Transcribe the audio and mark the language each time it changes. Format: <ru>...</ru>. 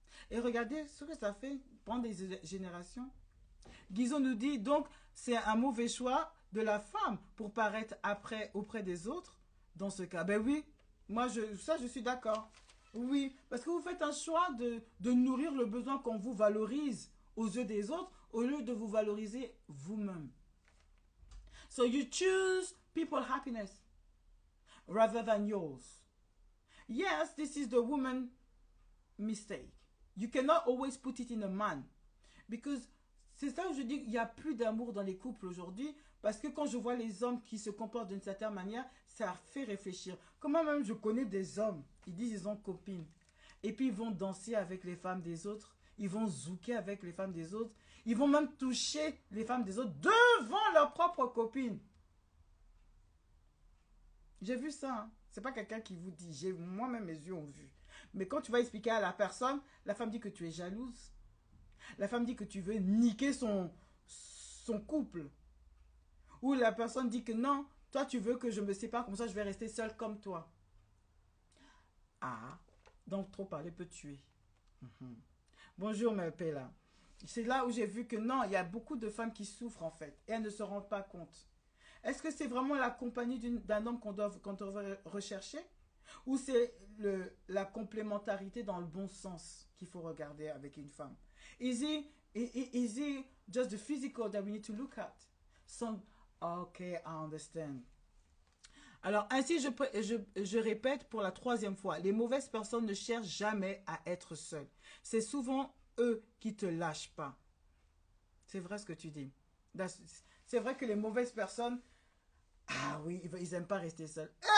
<fr>Et regardez ce que ça fait pendant des générations. Guizot nous dit donc c'est un mauvais choix de la femme pour paraître après auprès des autres dans ce cas. Ben oui, moi je suis d'accord. Oui, parce que vous faites un choix de nourrir le besoin qu'on vous valorise aux yeux des autres au lieu de vous valoriser vous-même.</fr> <en>So you choose people's happiness rather than yours. Yes, this is the woman mistake. You cannot always put it in a man. Because</en> <fr>c'est ça où je dis qu'il n'y a plus d'amour dans les couples aujourd'hui. Parce que quand je vois les hommes qui se comportent d'une certaine manière, ça fait réfléchir. Comment même je connais des hommes, ils disent qu'ils ont copine. Et puis ils vont danser avec les femmes des autres. Ils vont zouker avec les femmes des autres. Ils vont même toucher les femmes des autres devant leur propre copine. J'ai vu ça. Hein. C'est pas quelqu'un qui vous dit. Moi-même, mes yeux ont vu. Mais quand tu vas expliquer à la personne, la femme dit que tu es jalouse. La femme dit que tu veux niquer son couple. Ou la personne dit que non, toi tu veux que je me sépare, comme ça je vais rester seule comme toi. Ah, donc trop parler peut tuer. Bonjour Pella. C'est là où j'ai vu que non, il y a beaucoup de femmes qui souffrent en fait. Et elles ne se rendent pas compte. Est-ce que c'est vraiment la compagnie d'un homme qu'on doit rechercher? Ou c'est la complémentarité dans le bon sens qu'il faut regarder avec une femme?</fr> <en>Is it just the physical that we need to look at? Okay, I understand.</en> <fr>Alors, ainsi, je répète pour la 3e fois, les mauvaises personnes ne cherchent jamais à être seules. C'est souvent eux qui te lâchent pas. C'est vrai ce que tu dis. C'est vrai que les mauvaises personnes, ah oui, ils n'aiment pas rester seuls.</fr>